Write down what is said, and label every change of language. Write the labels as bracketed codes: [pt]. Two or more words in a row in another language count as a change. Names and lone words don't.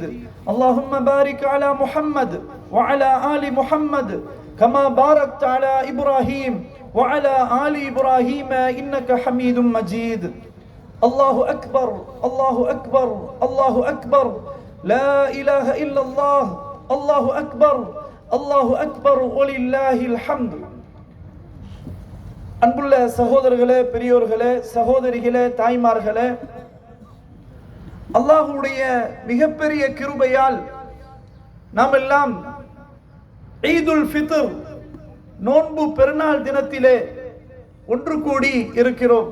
[ar] اللهم بارك على محمد وعلى آل محمد كما باركت على إبراهيم وعلى آل إبراهيم إنك حميد مجيد. الله أكبر الله أكبر الله أكبر لا إله إلا الله الله أكبر الله أكبر ولله الحمد. [ta] அன்புள்ள சகோதரர்களே, பெரியோர்களே, சகோதரிகளே, தாய்மார்களே, அல்லாஹ்வுடைய மிகப்பெரிய கிருபையால் நாம் எல்லாம் ஈதுல் ஃபித்ர் நோன்பு பெருநாள் தினத்திலே ஒன்று கூடி இருக்கிறோம்.